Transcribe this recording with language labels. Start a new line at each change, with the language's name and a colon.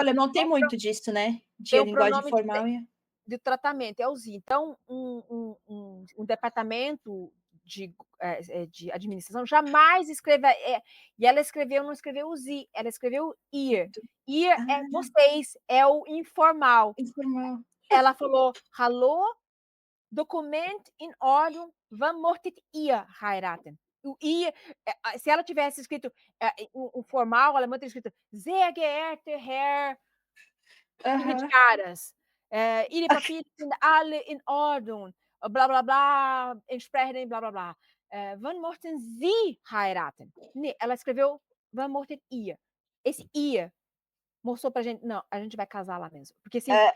Portuguese: alemão tem muito disso, né, de tem a um linguagem pronome formal e de tratamento, é o Sie. Então, um departamento de administração jamais escreva e ela escreveu não escreveu o Sie, ela escreveu ihr. Ihr é ah, vocês, é o informal. informal. Ela falou:
German: "Hallo, Dokument in Ordnung, wann möchtet ihr heiraten?".
Portuguese: O ihr, se ela tivesse escrito, o formal, alemão teria escrito:
German: "Sehr geehrter Herr
Portuguese: Ilha de Aham.
German: Caras, Ihre Papiere sind alle in Ordnung, blá blá blá, entsprechen blá blá blá. Wann möchten Sie heiraten?".
Portuguese: Ne, ela escreveu:
German: "Wann möchtet ihr?".
Portuguese: Esse "ihr" mostrou pra gente: "Não, a gente vai casar lá mesmo", porque assim,